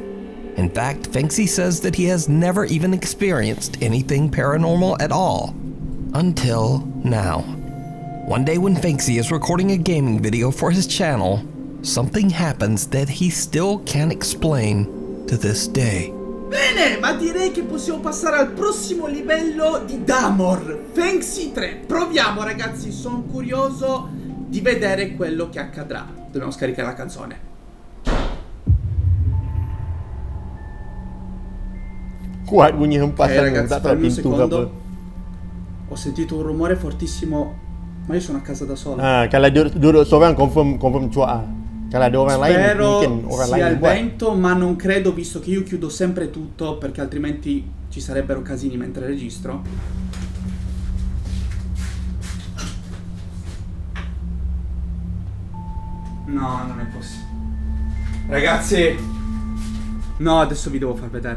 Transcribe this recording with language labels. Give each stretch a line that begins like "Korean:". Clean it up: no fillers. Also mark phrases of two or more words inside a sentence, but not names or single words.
English: In fact, Fanksy says that he has never even experienced anything paranormal at all. Until now. One day when Fanksy is recording a gaming video for his channel, something happens that he still can't explain to this day.
Italian: Bene, ma direi che possiamo passare al prossimo livello di Damor, Fanksy 3. Proviamo ragazzi, sono curioso di vedere quello che accadrà. Dobbiamo scaricare la canzone.
Malay: Kuat bunyi hempasan
Italian: ragazzi,
Malay: tak tahu
Italian: un
Malay: pintu ke apa.
Italian: Ho sentito un rumore fortissimo, ma io sono a casa da solo.
Malay: Kalau duduk seorang confirm cuak. Kalau ada orang lain mungkin orang lain
Italian: sia il
Malay: buat.
Italian: vento, ma non credo, visto che io chiudo sempre tutto perché altrimenti ci sarebbero casini mentre registro. No, non è possibile. Ragazzi, no, adesso vi devo far vedere.